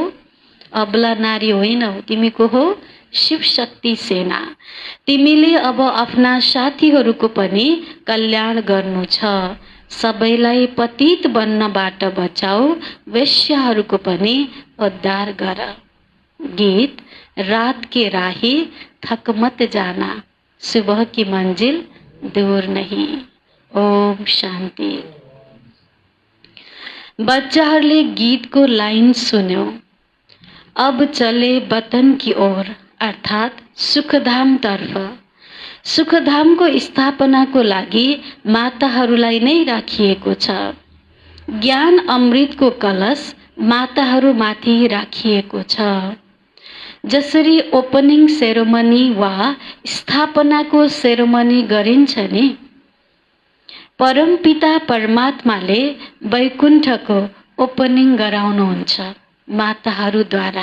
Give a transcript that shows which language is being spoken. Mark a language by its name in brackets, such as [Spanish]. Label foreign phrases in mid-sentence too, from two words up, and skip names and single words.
[Nepali] अबला नारी होइनौ, तिमी को हो? शिव शक्ति सेना। तिमीले अब आफ्ना साथीहरूको पनि कल्याण गर्नु छ। सबैलाई पतित बन्नबाट बचाऊ। वेश्याहरूको पनि उद्धार गर। [Hindi] गीत रात के राही थक मत जाना, सुबह की मंजिल दूर नहीं। [Nepali] ओम शान्ति। बच्चाहरूले गीतको लाइन सुन्यो। [Hindi] अब चले वतन की ओर, अर्थात [Nepali] सुखधाम तर्फ। सुखधामको स्थापनाको लागि माताहरूलाई नै राखिएको छ। ज्ञान अमृतको कलश माताहरूमाथि राखिएको छ। जसरी [English] opening ceremony [Nepali] वा स्थापनाको सेरोमनी गरिन्छ नि, परमपिता परमात्माले वैकुण्ठको ओपनिङ गराउनुहुन्छ माताहरूद्वारा।